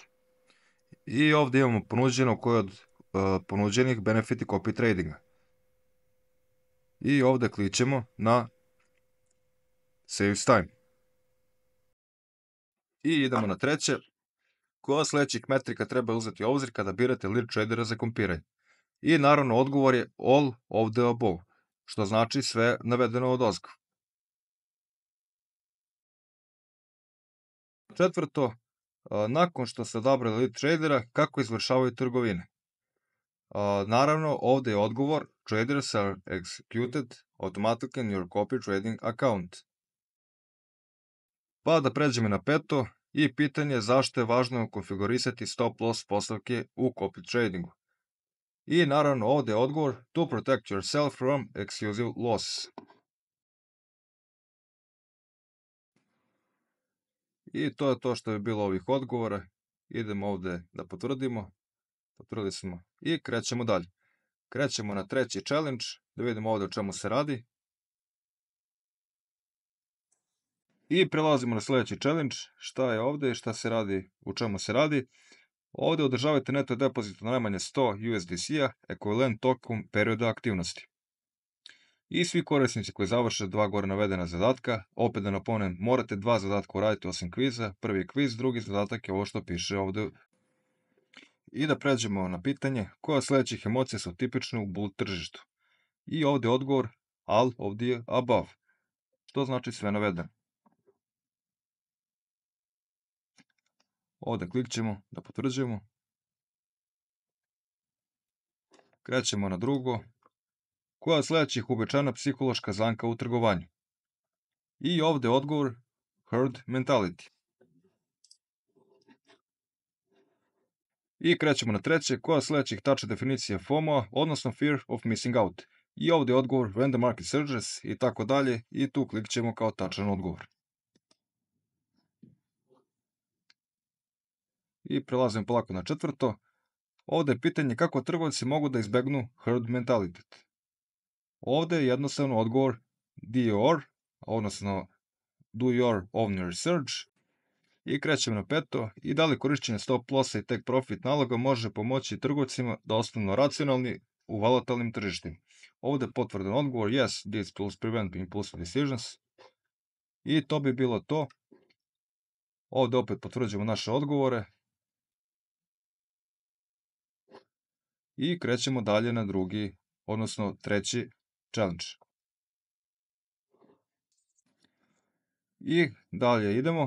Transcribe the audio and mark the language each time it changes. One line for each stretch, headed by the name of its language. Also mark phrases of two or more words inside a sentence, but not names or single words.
Bosnian: I ovdje imamo ponuđeno koje od ponuđenih benefiti
English: copy tradinga.
Bosnian: I ovdje klikćemo na
English: Saves Time.
Bosnian: I idemo na treće. Koja sljedećih metrika treba uzeti u obzir kada birate
English: lead tradera
Bosnian: za kompiranje? I naravno odgovor je
English: all of the above,
Bosnian: što znači sve navedeno od ozgo. Četvrto, nakon što ste odabrali
English: lead tradera,
Bosnian: kako izvršavaju trgovine? Naravno, ovdje je odgovor
English: traders are executed automatically in your copy trading account.
Bosnian: Pa da pređemo na peto i pitanje zašto je važno konfigurisati
English: stop loss
Bosnian: postavke u
English: copy tradingu.
Bosnian: I naravno ovdje je odgovor
English: to protect yourself from exclusive loss.
Bosnian: I to je to što je bilo ovih odgovora. Idemo ovdje da potvrdimo. Potvrdili smo i krećemo dalje. Krećemo na treći challenge, da vidimo ovdje o čemu se radi. I prelazimo na sljedeći challenge, šta je ovdje i šta se radi, u čemu se radi. Ovdje održavajte neto depozit na najmanje 100 USDC-a, ekvivalent tokom perioda aktivnosti. I svi korisnici koji završe 2 gore navedena zadatka, opet da napomenem, morate 2 zadatka uraditi osim kviza. Prvi kviz, drugi zadatak je ovo što piše ovdje. I da pređemo na pitanje, koja od sljedećih emocija su tipične u bull tržištu? I ovdje odgovor
English: all of the above,
Bosnian: što znači sve navedeno. Ovdje klikćemo da potvrđujemo. Krećemo na drugo. Koja od sljedećih uobičajena psihološka zamka u trgovanju? I ovdje odgovor
English: herd mentality.
Bosnian: I krećemo na treće. Koja od sljedećih tačna definicija FOMO, odnosno
English: fear of missing out?
Bosnian: I ovdje odgovor
English: when the market surges
Bosnian: i tako dalje. I tu klikćemo kao tačan odgovor. I prelazimo polako na četvrto. Ovdje je pitanje kako trgovci mogu da izbegnu
English: herd mentality.
Bosnian: Ovdje je jednostavno odgovor DOR, odnosno
English: do your own research.
Bosnian: I krećemo na peto. I da li korišćenje
English: stop lossa
Bosnian: i
English: take profit
Bosnian: naloga može pomoći trgovcima da ostanu racionalni u volatilnim tržištima? Ovdje je potvrdan odgovor
English: yes, these tools prevent impulsive decisions.
Bosnian: I to bi bilo to. Ovdje opet potvrđujemo naše odgovore. I krećemo dalje na drugi, odnosno treći challenge. I dalje idemo.